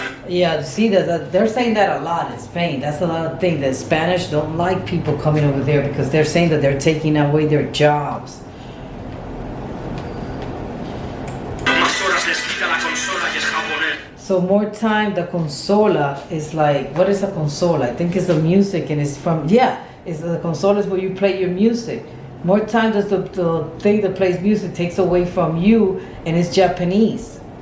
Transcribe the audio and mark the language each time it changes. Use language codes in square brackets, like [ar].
[en] Yeah, see that they're saying that a lot in Spain. That's another thing that Spanish don't like people coming over there because they're saying that they're taking away their jobs. [es] Más horas les quita la consola y es japonés. [en] So more time, the consola is like, what is a consola? I think it's the music and it's from, it's the consola is where you play your music. More time does the thing that plays music takes away from you and it's Japanese.